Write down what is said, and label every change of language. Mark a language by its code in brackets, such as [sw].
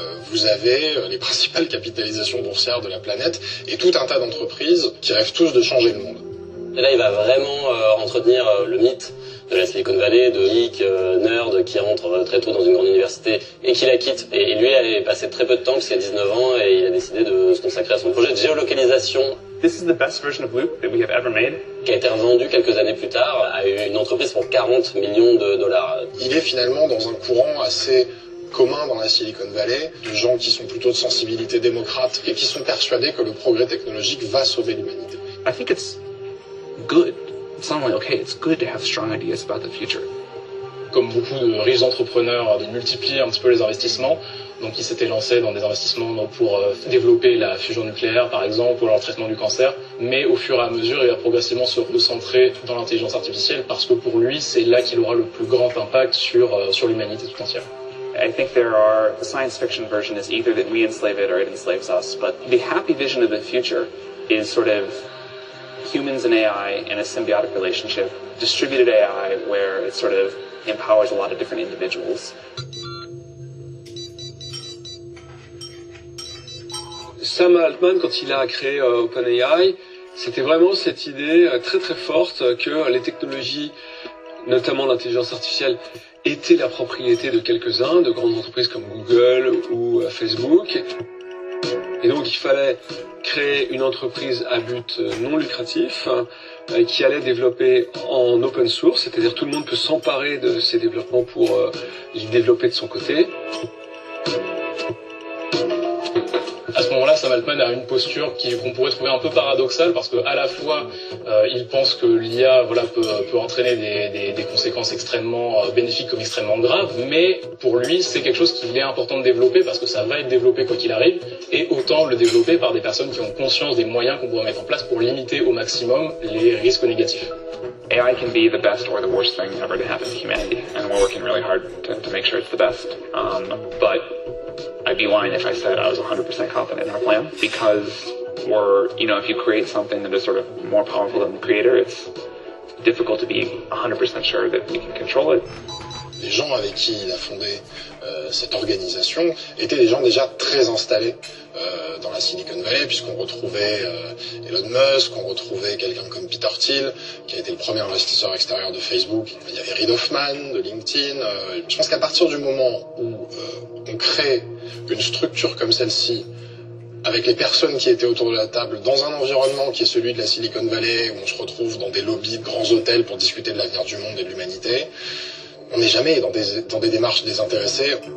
[fr] Vous avez les principales capitalisations boursières de la planète et tout un tas d'entreprises qui rêvent tous de changer le monde. Et là, il va vraiment entretenir le mythe de la Silicon Valley, de geek, nerd, qui rentre très tôt dans une grande université et qui la quitte. Et lui, il a passé très peu de temps, puisqu'il a 19 ans, et il a décidé de se consacrer à son projet de géolocalisation. [en] This is the best version of Loop that we have ever made. [fr] Qui a été revendu quelques années plus tard à une entreprise pour 40 millions de dollars. Il est finalement dans un courant assez commun dans la Silicon Valley, de gens qui sont plutôt de sensibilité démocrate et qui sont persuadés que le progrès technologique va sauver l'humanité. [en] I think it's good. It's not only okay, it's good to have strong ideas about the future. [fr] Comme beaucoup de riches entrepreneurs, ils multiplient un petit peu les investissements. Donc il s'était lancé dans des investissements pour développer la fusion nucléaire, par exemple, ou le traitement du cancer. Mais au fur et à mesure, il va progressivement se recentrer dans l'intelligence artificielle parce que pour lui, c'est là qu'il aura le plus grand impact sur l'humanité tout entière. [en] I think there are the science fiction version is either that we enslave it or it enslaves us. But the happy vision of the future is sort of humans and AI in a symbiotic relationship, distributed AI where it sort of empowers a lot of different individuals. [fr] Sam Altman, quand il a créé OpenAI, c'était vraiment cette idée très très forte que les technologies, notamment l'intelligence artificielle, étaient la propriété de quelques-uns, de grandes entreprises comme Google ou Facebook. Et donc il fallait créer une entreprise à but non lucratif qui allait développer en open source, c'est-à-dire tout le monde peut s'emparer de ces développements pour les développer de son côté. À ce moment-là, Sam Altman a une posture qu'on pourrait trouver un peu paradoxale parce que à la fois, il pense que l'IA, voilà, peut entraîner des conséquences extrêmement bénéfiques comme extrêmement graves, mais pour lui, c'est quelque chose qu'il est important de développer parce que ça va être développé quoi qu'il arrive, et autant le développer par des personnes qui ont conscience des moyens qu'on pourrait mettre en place pour limiter au maximum les risques négatifs. [en] AI can be the best or the worst thing ever to happen to humanity, and we're working really hard to make sure it's the best. But I'd be lying if I said I was 100% confident in our plan, because we're, you know, if you create something that is sort of more powerful than the creator, it's difficult to be 100% sure that we can control it. [fr] Les gens avec qui il a fondé cette organisation étaient des gens déjà très installés dans la Silicon Valley, puisqu'on retrouvait Elon Musk, on retrouvait quelqu'un comme Peter Thiel, qui a été le premier investisseur extérieur de Facebook. Il y avait Reid Hoffman de LinkedIn. Je pense qu'à partir du moment où on crée une structure comme celle-ci, avec les personnes qui étaient autour de la table, dans un environnement qui est celui de la Silicon Valley, où on se retrouve dans des lobbies de grands hôtels pour discuter de l'avenir du monde et de l'humanité, on n'est jamais dans des démarches désintéressées.